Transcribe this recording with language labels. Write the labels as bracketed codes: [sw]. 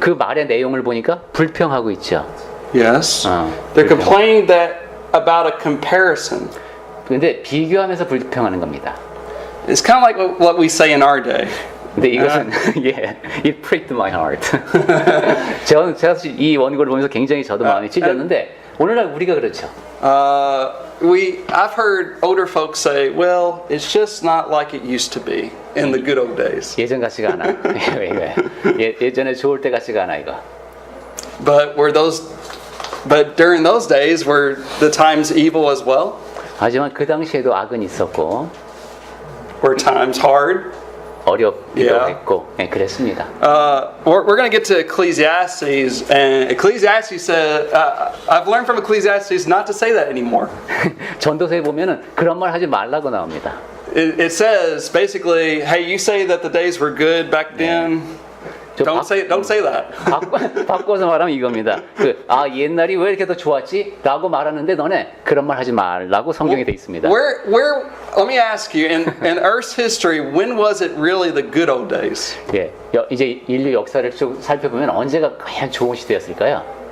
[ko] 그 말의 내용을 보니까 불평하고 있죠. [en] Yes. They're [ko] 불평. [en] complaining that about a comparison. [ko] 근데 비교하면서 불평하는 겁니다. [en] It's kind of like what we say in our day. [ko] 근데 이것은 예, [en] it pricked my heart. [ko] 제가 사실 이 원고를 보면서 굉장히 저도 마음이 찔렸는데 오늘날 우리가 그렇죠. [en] I've heard older folks say, "Well, it's just not like it used to be in the good old days." [ko] 예전 같지가 않아. 예전에 좋을 때 같지가 않아 이거. [en] But during those days were the times evil as well? [ko] 하지만 그 당시에도 악은 있었고 [en] Were times hard? [ko] 어렵기도 [en] Yeah. [ko] 했고 그랬습니다. [en] We're going to get to Ecclesiastes, and Ecclesiastes said, I've learned from Ecclesiastes not to say that anymore. [ko] 전도서에 보면은 그런 말 하지 말라고 나옵니다. [en] It says basically, hey, you say that the days were good back then. Don't say that. [ko] 바꿔서 말하면 이겁니다. 옛날이 왜 이렇게 더 좋았지? 라고 말하는데 너네 그런 말 하지 말라고 성경에 돼 있습니다. [en] Let me ask you, in Earth's history, when was it really the good old days? [ko] 예, 이제 인류 역사를 쭉 살펴보면 언제가 가장 좋은 시대였을까요?